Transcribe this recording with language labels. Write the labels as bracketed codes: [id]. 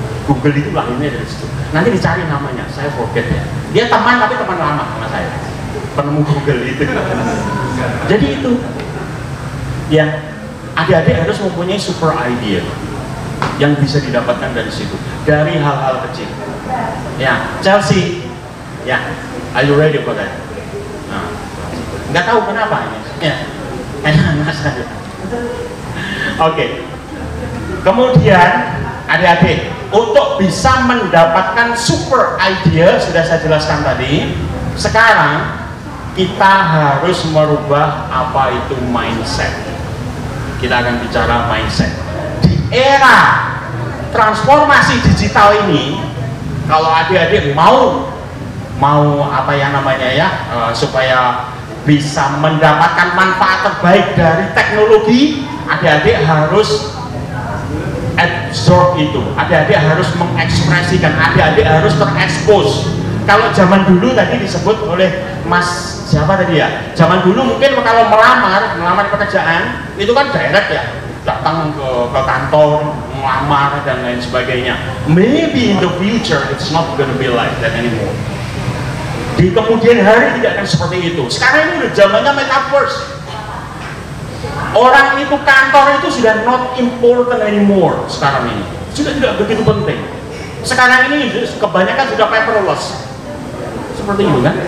[id] Google itu lahirnya dari situ. Nanti dicari namanya, saya forget ya. Dia teman tapi teman lama sama saya. Penemu Google itu. Jadi itu, ya, adik-adik harus mempunyai super idea yang bisa didapatkan dari situ, dari hal-hal kecil. [en] Ya, Chelsea, ya, are you ready for that? [id] Nah, nggak tahu kenapa ini. Ya, enak saja. Oke. Kemudian adik-adik, untuk bisa mendapatkan super idea, sudah saya jelaskan tadi. Sekarang kita harus merubah apa itu mindset. Kita akan bicara mindset. Di era transformasi digital ini, Kalau adik-adik mau apa yang namanya ya, supaya bisa mendapatkan manfaat terbaik dari teknologi, adik-adik harus absorb itu, adik-adik harus mengekspresikan, adik-adik harus terekspos. Kalau zaman dulu tadi disebut oleh Mas siapa tadi ya, zaman dulu mungkin kalau melamar pekerjaan itu kan direct ya, datang ke kantor, melamar dan lain sebagainya. [en] Maybe in the future it's not gonna be like that anymore. [id] Di kemudian hari tidak akan seperti itu. Sekarang ini udah zamannya metaverse. Orang itu kantor itu sudah [en] not important anymore [id] sekarang ini. Sudah tidak begitu penting. Sekarang ini kebanyakan sudah paperless. Seperti itu kan?